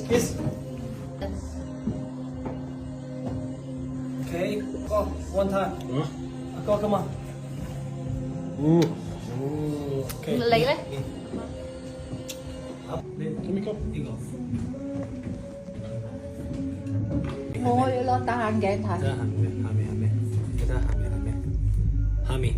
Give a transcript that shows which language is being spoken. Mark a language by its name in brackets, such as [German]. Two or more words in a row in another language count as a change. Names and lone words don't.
[English] kiss。Okay, go one time. Go, come on. Okay. [Cantonese] 你咧？呢個。我要攞戴眼鏡睇。下面，你睇下面。